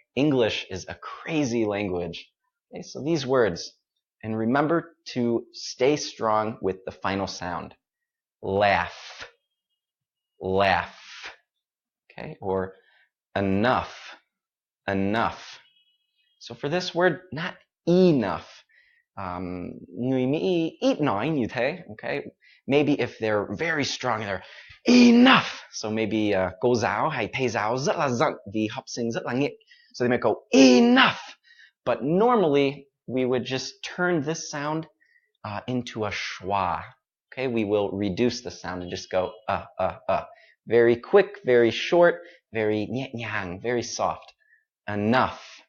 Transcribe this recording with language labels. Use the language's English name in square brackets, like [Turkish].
[English] English is a crazy language. Okay, so these words, and remember to stay strong with the final sound. Laugh, laugh, okay? Or enough, enough. So for this word, not enough, [Vietnamese] người Mỹ ít nói như thế, okay? [English] Maybe if they're very strong and they're enough. [Vietnamese] So maybe cô giáo hay thầy giáo rất là giận vì học sinh rất là nghịch. [English] So they might go enough. But normally we would just turn this sound into a schwa. Okay, we will reduce the sound and just go Very quick, very short, very [Vietnamese] nhẹ nhàng, [English] very soft. Enough.